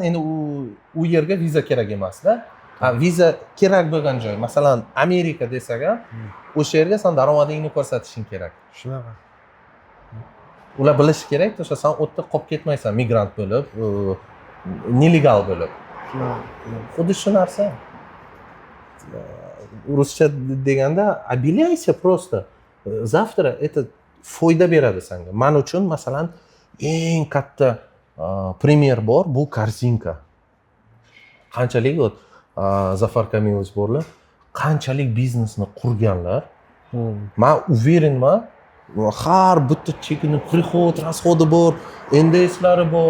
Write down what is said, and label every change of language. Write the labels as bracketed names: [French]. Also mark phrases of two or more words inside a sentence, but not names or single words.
[Uzbek] Endi u yerga viza kerak emas-da. Viza kerak bo'lgan joy, masalan, Amerika desak, o'sha yerga sen daromadingni ko'rsatishing kerak. Shunaqa. Ular bilishi kerak, o'sha sen o'tda qolib ketmaysan, migrant bo'lib, nelegal bo'lib. Xuddi shu narsa. Ruscha deganda [Russian] обеляйся просто. Завтра это [Uzbek] foyda beradi senga. Men uchun masalan eng katta primer bor, bu korzinka. Qanchalik Zafar Kamilovich borlar, qanchalik biznesni qurganlar. Men уверенman, har bitta chekini prihod, расходи bor, NDSlari bor.